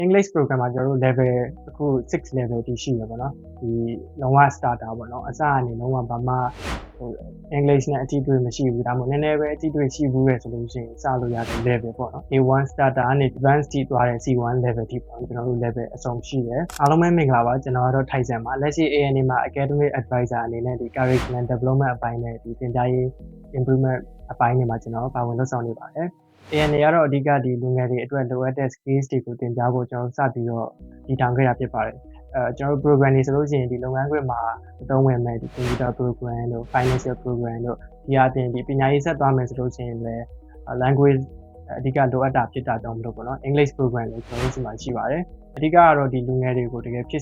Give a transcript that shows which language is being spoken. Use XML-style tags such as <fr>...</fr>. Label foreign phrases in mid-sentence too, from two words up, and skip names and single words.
<en>English program</en> <my>မှာကျွန်တော်တို့ level အခု6 level တိရှိရပါတော့ဒီလုံးဝ starter ပေါ့နော်အစအနေလုံးဝဘာမှEnglish နဲ့အတိအတွေ့မရှိဘူးဒါမှမဟုတ်နည်းနည်းပဲအတိအတွေ့ရှိဘူးလေဆိုလို့ရှိရင်စလို့ရတဲ့ level ပေါ့နော် A1 starter ကနေ advanced ထိသွားတဲ့ C1 level ထိပေါ့ကျွန်တော်တို့ level အစုံရှိတယ်အားလုံးပဲမင်္ဂလာပါကျွန်တော်ကတော့ Tyson ပါလက်ရှိ ANA မှာ</my> <en>academic advisor</en> <my>အနေနဲ့ဒီ</my> <en>curriculum development</en> <my>အပိုင်းနဲ့ဒီသင်ကြားရေး improvement အပိုင်းတွေမှာကျွန်တော်ပါဝင်လုပ်ဆောင်နေပါတယ်ANA ကတော့အဓိကဒီလူငယ်တွေအတွက်လိုအပ်တဲ့ skills တွေကိုသင်ကြားဖို့ကျွန်တော်စပြီးတော့ဒီထောင်ခဲ့တာဖြစ်ပါတယ်ကျွန်တော်တို့ program တွေဆိုလို့ရှိရင်ဒီလုပ်ငန်းခွင်မှာအသုံးဝင်မဲ့ဒီ</my> <en>computer program</en> <my>တို့</my> <en>financial program</en> <my>တို့ဒီအပြင်ဒီပညာရေးဆက်သွားမယ်ဆိုလို့ရှိရင်လည်း language အဓိကလိုအပ်တာဖြစ်တာကြောင့်မလို့ပေါ့နော်</my> <en>English program</en> <my>တွေကျွန်တော်တို့ဒီမှာရှိပါတယ်အဓိကကတော့ဒီလူငယ်တွေကိုတကယ်ဖြစ်</my>